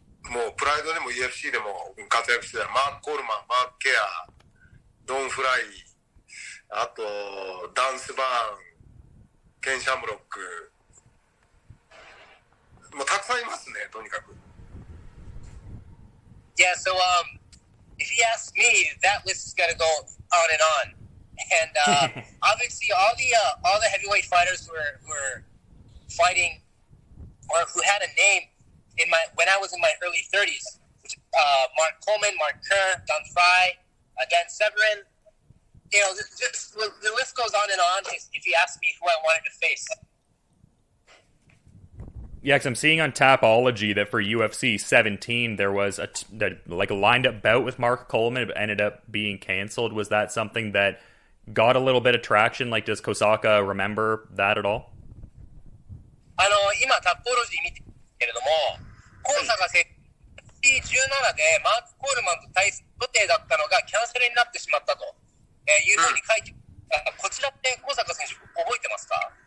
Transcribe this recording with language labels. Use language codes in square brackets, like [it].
[ja] もうプライドでも UFC でも活躍してたマーク・コールマン、マーク・ケア、ドン・フライ、あとダンス・バーン、ケン・シャムロック、もうたくさんいますね、とにかく。 [en] Yeah, so if you ask me, that list is gonna go on and on. And obviously, all the heavyweight fighters who were fighting or who had a name when I was in my early 30s, Mark Coleman, Mark Kerr, Don Fry, Dan Severin. You know, just the list goes on and on. If you ask me who I wanted to face. Yeah, because I'm seeing on Tapology that for UFC 17 there was a lined up bout with Mark Coleman, but ended up being canceled. Was that something that got a little bit of traction? Like, does Kosaka remember that at all? [ja] 今タポロジー見てるけれども、高坂選手17でマーク・コールマンと対戦予定だったのがキャンセルになってしまったと、いうふうに書いてこちらって高坂選手覚えてますか？